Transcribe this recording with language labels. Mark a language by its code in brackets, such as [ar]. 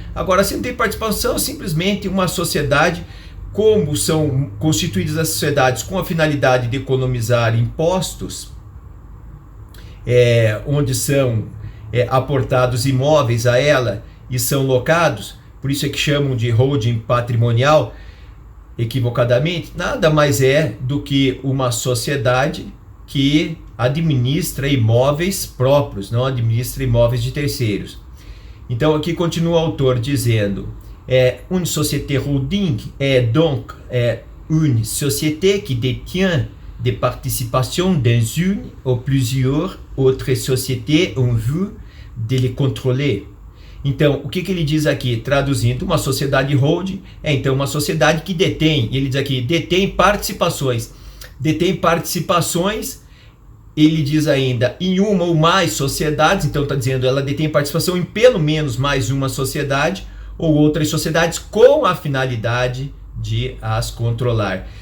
[pt] Agora, se não tem participação, simplesmente uma sociedade, como são constituídas as sociedades com a finalidade de economizar impostos, onde são aportados imóveis a ela e são locados, por isso é que chamam de holding patrimonial, equivocadamente, nada mais é do que uma sociedade que administra imóveis próprios, não administra imóveis de terceiros. Então aqui continua o autor dizendo, [fr] une société holding est donc une société qui détient des participations dans une ou plusieurs [pt] outras [fr] sociétés en vue de les contrôler. [pt] Então, o que ele diz aqui, traduzindo, uma sociedade holding então uma sociedade que detém, ele diz aqui, detém participações. Detém participações, ele diz ainda, em uma ou mais sociedades, então está dizendo, ela detém participação em pelo menos mais uma sociedade ou outras sociedades com a finalidade de as controlar.